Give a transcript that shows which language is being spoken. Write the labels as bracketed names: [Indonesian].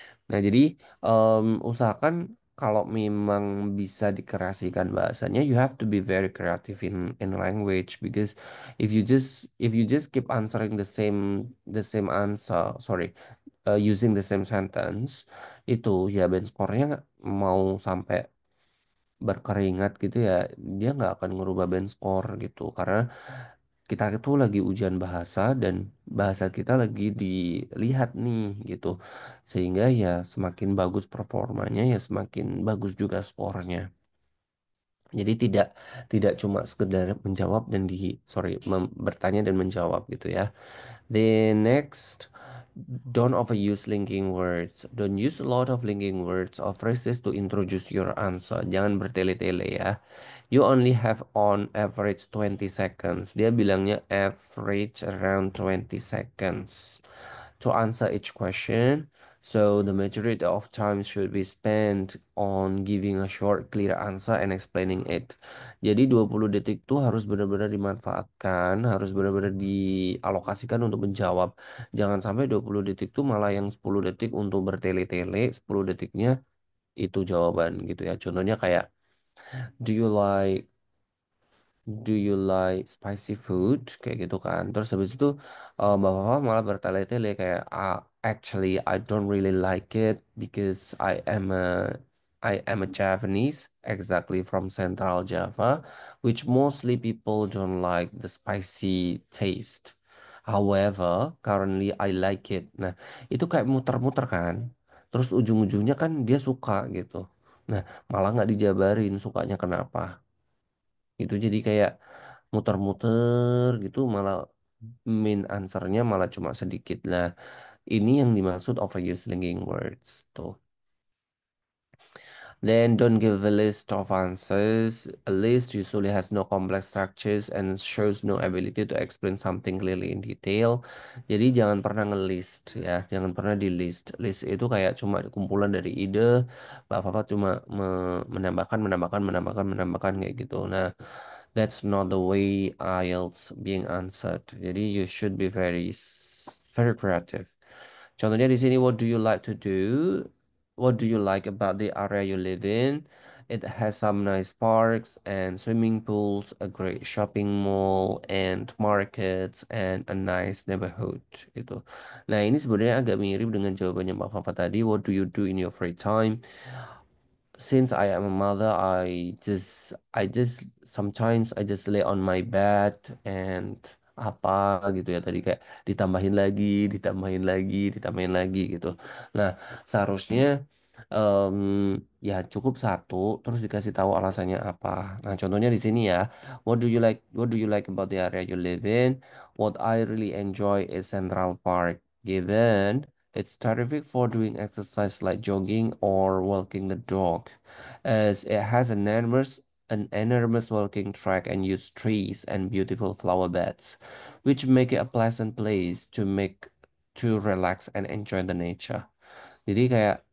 [Indonesian] Nah, jadi usahakan kalau memang bisa dikreasikan bahasanya, [English] you have to be very creative in language because if you just keep answering the same answer, sorry, using the same sentence, [Indonesian] itu ya band score-nya mau sampai berkeringat gitu ya, dia nggak akan ngerubah band score gitu karena kita itu lagi ujian bahasa dan bahasa kita lagi dilihat nih gitu. Sehingga ya semakin bagus performanya ya semakin bagus juga skornya. Jadi tidak tidak cuma sekedar menjawab dan bertanya dan menjawab gitu ya. [English] Then next, don't overuse linking words. Don't use a lot of linking words or phrases to introduce your answer. [Indonesian] Jangan bertele-tele ya. [English] You only have on average 20 seconds. [Indonesian] Dia bilangnya [English] average around 20 seconds to answer each question. So the majority of time should be spent on giving a short, clear answer and explaining it. [Indonesian] Jadi 20 detik itu harus benar-benar dimanfaatkan, harus benar-benar dialokasikan untuk menjawab. Jangan sampai 20 detik itu malah yang 10 detik untuk bertele-tele, 10 detiknya itu jawaban gitu ya. Contohnya kayak [English] do you like do you like spicy food [Indonesian] kayak gitu kan. Terus habis itu bapak-bapak malah bertele-tele kayak [English] actually I don't really like it because I am a Javanese, exactly from Central Java, which mostly people don't like the spicy taste. However, currently I like it. [Indonesian] Nah, itu kayak muter-muter kan. Terus ujung-ujungnya kan dia suka gitu. Nah, malah nggak dijabarin sukanya kenapa. Itu jadi kayak muter-muter gitu malah main answernya malah cuma sedikit lah. Ini yang dimaksud overuse linking words tuh. [English] Then don't give a list of answers. A list usually has no complex structures and shows no ability to explain something clearly in detail. [Indonesian] Jadi jangan pernah nge-list ya, jangan pernah di list. List itu kayak cuma kumpulan dari ide, bapak-bapak cuma menambahkan, menambahkan, menambahkan, menambahkan kayak gitu. [English] Nah, that's not the way IELTS being answered. Jadi you should be very creative. [Indonesian] Contohnya di sini, [English] what do you like to do? What do you like about the area you live in? It has some nice parks and swimming pools, a great shopping mall and markets and a nice neighborhood itu. [Indonesian] Nah, ini sebenarnya agak mirip dengan jawabannya Mbak Fafa tadi. [English] What do you do in your free time? Since I am a mother, I just sometimes I just lay on my bed and [Indonesian] apa gitu ya tadi kayak ditambahin lagi, ditambahin lagi, ditambahin lagi gitu. Nah, seharusnya em, ya cukup satu terus dikasih tahu alasannya apa. Nah, contohnya di sini ya, [English] what do you like about the area you live in? What I really enjoy is Central Park, given it's terrific for doing exercise like jogging or walking the dog, as it has an enormous walking track and huge trees and beautiful flower beds, which make it a pleasant place to relax and enjoy the nature. [Indonesian] Jadi kayak